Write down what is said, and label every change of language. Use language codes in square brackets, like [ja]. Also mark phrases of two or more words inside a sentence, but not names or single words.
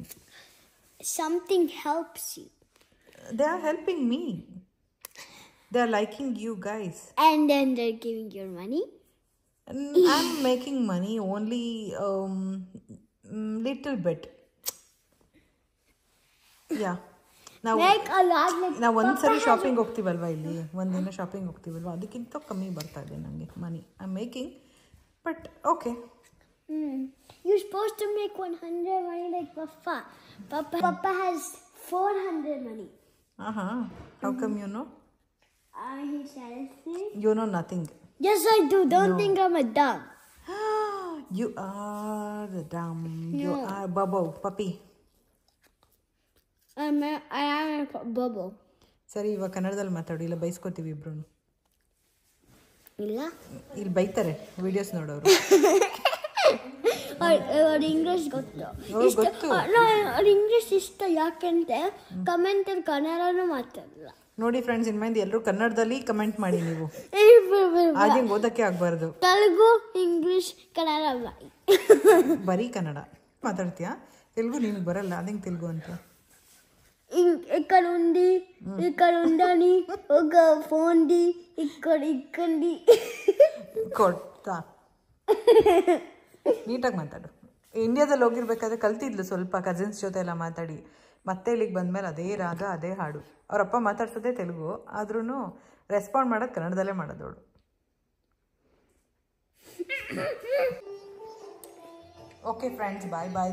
[en] Something helps you. They are helping me. They are liking you guys. And then they're giving you money. I'm making money only little bit. Yeah. [kn] ನಾವು ಒಂದ್ಸರಿ ಶಾಪಿಂಗ್ ಹೋಗ್ತೀವಲ್ವ, ಇಲ್ಲಿ ಒಂದಿನ ಶಾಪಿಂಗ್ ಹೋಗ್ತೀವಲ್ವ, ಅದಕ್ಕಿಂತ ಕಮ್ಮಿ ಬರ್ತಾ ಇದೆ ನನಗೆ ಮನಿ. [en] I am making, but okay. You're supposed to make 100 money like Papa. Papa has 400 money. How come you know? He sells it. You know nothing. Yes, I do. Don't think I'm a dumb. You are dumb. No. You are Bubbo, puppy. I am a bubble. [kn] ಸರಿ ಇವಾಗ ಕನ್ನಡದಲ್ಲಿ ಮಾತಾಡಿ, ಇಲ್ಲ ಬೈಸ್ಕೋತೀವಿ ಇಬ್ರು. ಇಲ್ಲ ಇಲ್ಲಿ ಬೈತಾರೆ ವಿಡಿಯೋಸ್ ನೋಡೋರು. ಅವ್ರ ಇಂಗ್ಲಿಷ್ ಗೊತ್ತು. ಅವ್ರ ಇಂಗ್ಲಿಷ್ ಇಷ್ಟ ಯಾಕೆಂದ್ರೆ ಕಮೆಂಟಲ್ಲಿ ಕನ್ನಡನೂ ಮಾತಾಡಲ್ಲ. ನೋಡಿ ಫ್ರೆಂಡ್ಸ್, ಇನ್ಮೇಲೆ ಎಲ್ಲರೂ ಕನ್ನಡದಲ್ಲಿ ಕಮೆಂಟ್ ಮಾಡಿ. ನೀವು ಹಾಗೆ ಓದಕ್ಕೆ ಆಗ್ಬಾರ್ದು. ತೆಲುಗು, ಇಂಗ್ಲಿಷ್, ಕನ್ನಡ ಬರೀ ಕನ್ನಡ ಮಾತಾಡ್ತೀಯಾ? ತೆಲುಗು ನಿನಗೆ ಬರಲ್ಲ, ಅದಂಗೆ ತೆಲುಗು ಅಂತ. [te] ఇక్కడ ఉంది, ఇక్కడ ఉండని, ఒక ఫోన్ది, ఇక్కడ ఇక్కండి [kn] ಕೊಡ್ತಾ ನೀಟಾಗಿ ಮಾತಾಡು. ಇಂಡಿಯಾದಲ್ಲಿ ಹೋಗಿರ್ಬೇಕಾದ್ರೆ ಕಲ್ತಿದ್ಲು ಸ್ವಲ್ಪ, ಕಸಿನ್ಸ್ ಜೊತೆ ಎಲ್ಲ ಮಾತಾಡಿ. ಮತ್ತೆ ಇಲ್ಲಿಗೆ ಬಂದಮೇಲೆ ಅದೇ ರಾಗ, ಅದೇ ಹಾಡು. ಅವರಪ್ಪ ಮಾತಾಡ್ಸೋದೇ ತೆಲುಗು, ಆದ್ರೂ ರೆಸ್ಪಾಂಡ್ ಮಾಡೋದು ಕನ್ನಡದಲ್ಲೇ ಮಾಡೋದವಳು. [en] okay friends, bye bye.